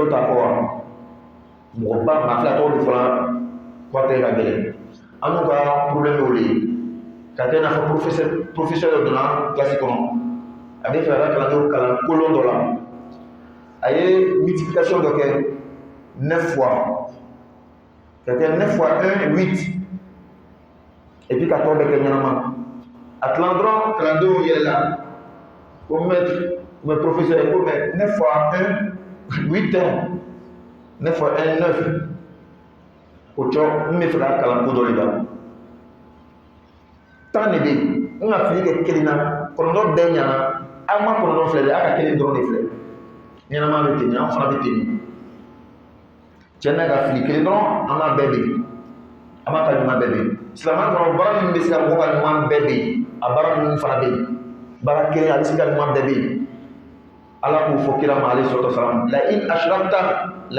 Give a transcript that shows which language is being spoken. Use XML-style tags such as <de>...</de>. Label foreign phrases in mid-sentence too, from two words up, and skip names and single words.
<bm>dɔ ta kɔ wa mɔgɔba maa fila tɔgɔ de fɔra ko a tɛgɛ ka gɛlɛn an n'u ka problème y'o de ye ka kɛ i n'a fɔ professeur dɔ donna classe kɔnɔ a bɛ fɛ a ka kalandenw kalan kolon dɔ la a ye multiplication dɔ kɛ 9 fois ka kɛ 9 fois 1 8</bm> <fr>et puis</fr> <bm>ka tɔ bɛɛ kɛ ɲɛnama a tilan dɔrɔn kalandenw yɛlɛla ko</bm> <fr>maître ou professeur</fr> <bm>ko</bm> <fr>mais 9 fois 1 8 ans 9 fois 1 9</fr> <bm>o cɔ n bɛ fɛ ka kalan ko dɔ de la tan de bɛ yen n ka fili kɛ kelen na kɔnɔntɔn bɛɛ ɲɛna aw ma kɔnɔntɔn filɛ dɛ aw ka kelen dɔrɔn de filɛ ɲɛnama bɛ ten an fana bɛ ten cɛ n'a ka fili kelen dɔrɔn an b'a bɛɛ bɛ yen an b'a ka ɲuman bɛɛ bɛ yen silamɛya kɔnɔ baara min bɛ se ka mɔgɔ ka ɲuman bɛɛ bɛ yen a baara ninnu fana bɛ yen baara kelen a bɛ se ka ɲuman bɛɛ bɛ yen ala k'o fɔ kira ma</bm> <ar>عليه الصلاة والسلام لئن أشركت</ar> <bm>la</bm>